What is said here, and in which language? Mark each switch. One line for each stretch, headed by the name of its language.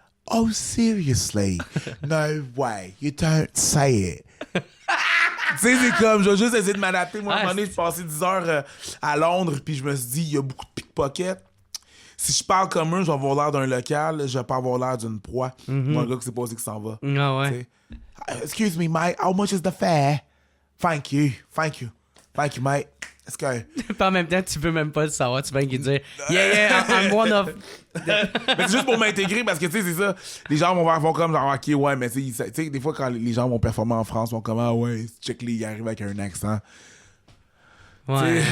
English: Oh, seriously? No way. You don't say it.
French: Tu sais, c'est comme, je vais juste essayer de m'adapter. Moi, à un moment donné, j'ai passé 10 heures à Londres, puis je me suis dit, il y a beaucoup de pickpockets. Si je parle comme eux, je vais avoir l'air d'un local, je vais pas avoir l'air d'une proie. Moi, un gars qui sait pas où c'est que ça va.
English: Excuse me, mate, how much is the fare? Thank you, mate. Let's go.
French: Puis en même temps, tu veux même pas le savoir. Tu vas dire,
English: yeah, I'm one of...
French: Mais c'est juste pour m'intégrer parce que, tu sais, c'est ça. Les gens vont comme genre, ok, ouais, mais tu sais, des fois, quand les gens vont performer en France, ils vont comme, ah ouais, check les, ils arrivent avec un accent. Ouais.